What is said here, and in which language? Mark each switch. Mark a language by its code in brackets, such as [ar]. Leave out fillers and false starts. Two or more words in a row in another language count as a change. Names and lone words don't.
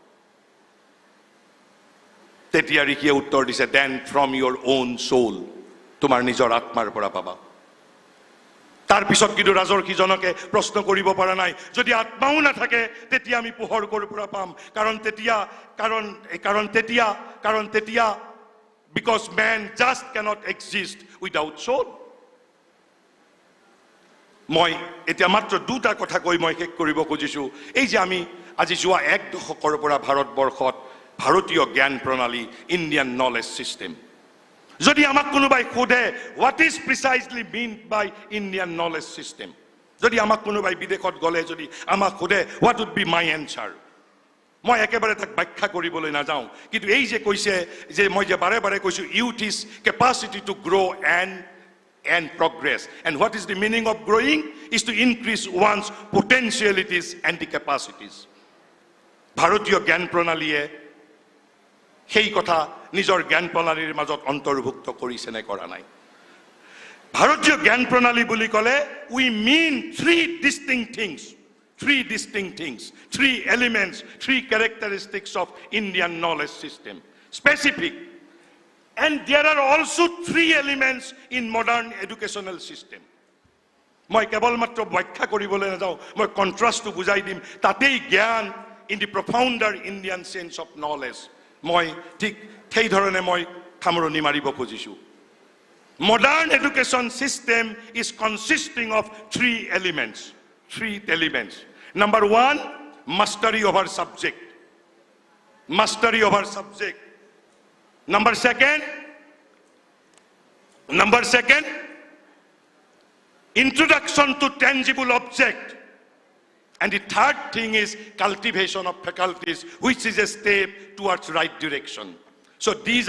[as] তেতিয়া ঋষিয়ে উত্তৰ দিছে [en] then from your own soul [as] তোমাৰ নিজৰ আত্মাৰ পৰা পাবা তাৰ পিছত কিন্তু ৰাজৰ্ষি জনকে প্ৰশ্ন কৰিব পৰা নাই যদি আত্মাও নাথাকে তেতিয়া আমি পোহৰ ক'ৰ পৰা পাম কাৰণ তেতিয়া [en] because man just cannot exist without soul [as] মই এতিয়া মাত্ৰ দুটা কথা কৈ মই শেষ কৰিব খুজিছো এই যে আমি আজি যোৱা এক দশকৰ পৰা ভাৰতবৰ্ষত ভাৰতীয় জ্ঞান প্ৰণালী [en] Indian knowledge system [as] যদি আমাক কোনোবাই সোধে [en] what is precisely meant by Indian knowledge system [as] যদি আমাক কোনোবাই বিদেশত গলে যদি আমাক সোধে [en] what would be my answer [as] মই একেবাৰে তাক ব্যাখ্যা কৰিবলৈ নাযাওঁ কিন্তু এই যে কৈছে যে মই যে বাৰে বাৰে কৈছো [en] youth is capacity to grow and progress and what is the meaning of growing is to increase one's potentialities and the capacities [as] ভাৰতীয় জ্ঞান প্ৰণালীয়ে সেই কথা নিজৰ জ্ঞান প্ৰণালীৰ মাজত অন্তৰ্ভুক্ত কৰিছে নে কৰা নাই ভাৰতীয় জ্ঞান প্ৰণালী বুলি ক'লে [en] we mean three distinct things three elements three characteristics of Indian knowledge system specific and there are also three elements in modern educational system [as] মই কেৱল মাত্ৰ ব্যাখ্যা কৰিবলৈ নাযাওঁ মই কন্ট্ৰাষ্টটো বুজাই দিম তাতেই জ্ঞান [en] in the profounder Indian sense of knowledge [as] মই ঠিক সেই ধৰণে মই খামৰণি মাৰিব খুজিছো [en] modern education system is consisting of three elements number 1 mastery over subject number second introduction to tangible object and the third thing is cultivation of faculties which is a step towards right direction so these